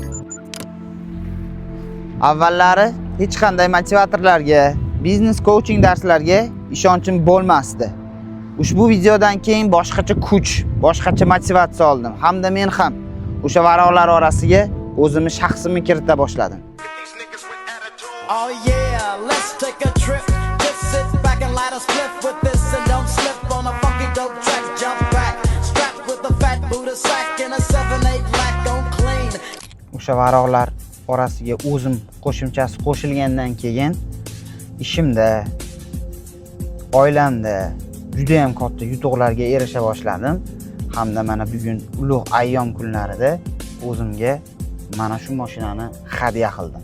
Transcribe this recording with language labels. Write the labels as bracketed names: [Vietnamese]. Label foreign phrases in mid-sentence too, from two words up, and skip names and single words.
[Uzbek] Avvallari hech qanday motivatorlarga, biznes coaching darslarga ishonchim bo'lmasdi. Ushbu videodan keyin boshqacha kuch, boshqacha motivatsiya oldim. Hamda men ham o'sha varaqlar orasiga o'zimni shaxsimni kirita boshladim. [English] Oh yeah, let's take a trip. Just sit back and light a spliff with this and don't slip on a funky dope track. Jump back, strapped with a fat Buddha sack and a 7-8 lack on clean. [Uzbek] O'sha varaqlar orasiga o'zim qo'shimchasi qo'shilgandan keyin ishimda, oilamda juda ham katta yutuqlarga erisha boshladim. Hamda mana bugun ulug' ayyom kunlarida o'zimga mana shu mashinani hadya qildim.